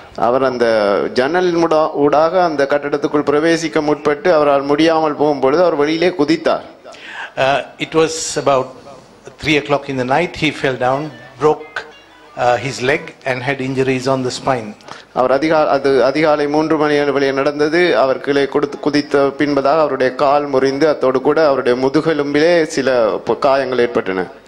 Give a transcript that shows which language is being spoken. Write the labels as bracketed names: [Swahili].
[Tamil] அவர் அந்த ஜன்னல் ஊடாக அந்த கட்டடத்துக்குள் பிரவேசிக்க முற்பட்டு அவரால் முடியாமல் போகும்பொழுது அவர் வெளியிலே குதித்தார். [English] It was about 3 o'clock in the night. He fell down, broke his leg and had injuries on the spine. [Tamil] அவர் அதிகாலை 3 மணி அளவிலே நடந்தது. அவர் கீழே குதித்த பின்பதாக அவருடைய கால் முறிந்து அத்தோடு கூட அவருடைய முதுகெலும்பிலே சில காயங்கள் ஏற்பட்டன.